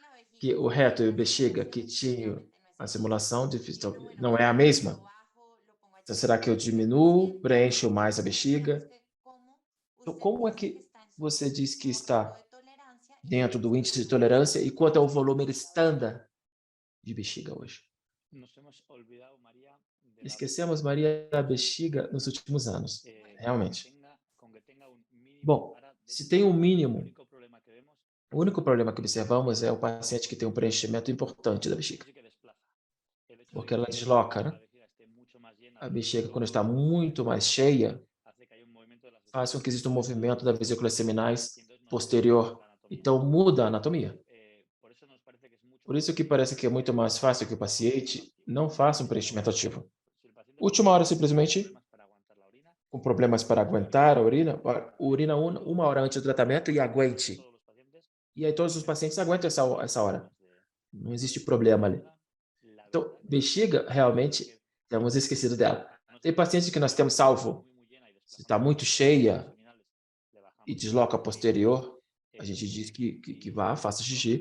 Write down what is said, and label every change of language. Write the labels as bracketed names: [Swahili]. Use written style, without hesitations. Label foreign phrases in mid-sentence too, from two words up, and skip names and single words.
[Portuguese] Que o reto e o bexiga que tinha a simulação não é a mesma. Então, será que eu diminuo, preencho mais a bexiga? Então, como é que você diz que está dentro do índice de tolerância e quanto é o volume estándar de bexiga hoje? [Spanish] Nos hemos olvidado, María, de la [Portuguese] Esquecemos, Maria, da bexiga nos últimos anos, realmente. [Spanish] con que tenga un mínimo. [Portuguese] Bom, [Spanish] Ahora, de [Portuguese] se [Spanish] hecho, [Portuguese] tem um [Spanish] el [Portuguese] mínimo, [Spanish] único problema que vemos [Portuguese] o único problema que observamos é o paciente que tem um preenchimento importante da bexiga, [Spanish] sí que desplaza. El hecho [Portuguese] porque [Spanish] de [Portuguese] ela [Spanish] que [Portuguese] desloca, né? [Spanish] la vejiga esté mucho más llena [Portuguese] A [Spanish] de [Portuguese] bexiga, quando [Spanish] glóbulos [Portuguese] está muito mais cheia, [Spanish] hace que haya un movimiento de las [Portuguese] faz com que exista um [Spanish] vesículas [Portuguese] movimento das vesículas seminais [Spanish] y entonces [Portuguese] posterior. [Spanish] la anatomía. [Portuguese] Então, muda a anatomia. [Spanish] Por eso nos parece que es mucho [Portuguese] Por isso que parece que é muito mais fácil que o paciente não faça um preenchimento ativo. Última hora, simplesmente, [Spanish] para aguantar la orina, [Portuguese] com problemas para aguentar a urina, urina uma hora antes do tratamento e aguente. [Spanish] todos los pacientes [Portuguese] E aí todos os pacientes aguentam essa hora. Não existe problema ali. Então, bexiga, realmente, temos esquecido dela. Tem pacientes que nós temos salvo. Se está muito cheia e desloca posterior, a gente diz que vá, faça xixi.